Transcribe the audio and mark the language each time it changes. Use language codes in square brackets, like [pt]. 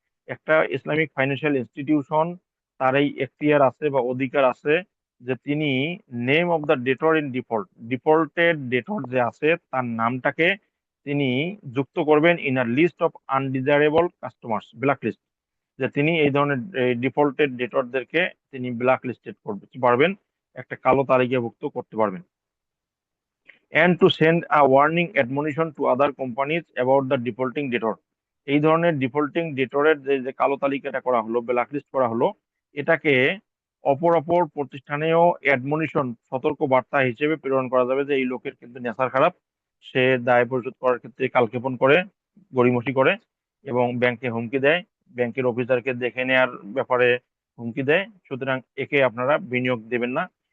[bn] একটা Islamic financial institution, তার এই এখতিয়ার আছে বা অধিকার আছে যে তিনি [en] name of the debtor in default, [bn] ডিফল্টেড ডেটর যে আছে তার নামটাকে তিনি যুক্ত করবেন [en] in a list of undesirable customers, [bn] black list, যে তিনি এই ধরনের ডিফল্টেড ডেটরদেরকে তিনি ব্ল্যাক লিস্টেড করতে পারবেন, একটা কালো তালিকাভুক্ত করতে পারবেন। [en] and to send a warning admonition to other companies about the defaulting debtor। [bn] এই ধরনের ডিফল্টিং ডেটরের যে যে কালো তালিকাটা করা হলো, ব্ল্যাকলিস্ট করা হলো, এটাকে অপর প্রতিষ্ঠানেও অ্যাডমনিশন, সতর্ক বার্তা হিসেবে প্রেরণ করা যাবে যে এই লোকের কিন্তু নেশার খারাপ, সে দায় পরিশোধ করার ক্ষেত্রে কালক্ষেপণ করে, গড়িমসি করে, এবং ব্যাংকে হুমকি দেয়, ব্যাংকের অফিসারকে দেখে নেয়ার ব্যাপারে হুমকি দেয়, সুতরাং একে আপনারা বিনিয়োগ দেবেন না।